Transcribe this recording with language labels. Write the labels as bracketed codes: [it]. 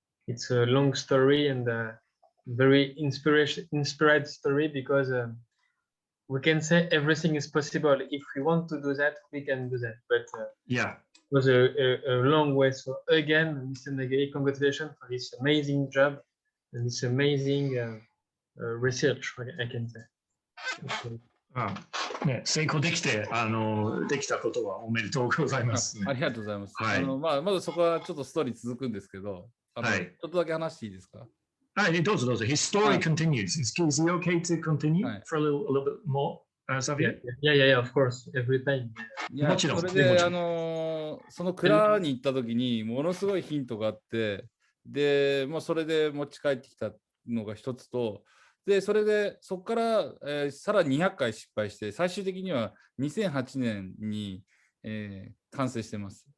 [en] it's a long story and a very inspired story because we can say everything is possible. If we want to do that, we can do that. But Yeah. it was a long way. So again, Mr. Nagari, congratulations for this amazing job and this amazing research, I can say. [ja] ね、成功できて、できたことはおめでとうございますね。ありがとうございます。はい。まずそこはちょっとストーリー続くんですけど、はい。ちょっとだけ話していいですか？はい、どうぞどうぞ。 [en] His story continues. Is he okay to continue for a little bit more, Xavier? Yeah, of course. Every time. [ja] もちろん。それで、その蔵に行った時にものすごいヒントがあって、で、もうそれで持ち帰ってきたのが一つと、で、それでそこから、さらに200回失敗して、最終的には2008年に、完成してます。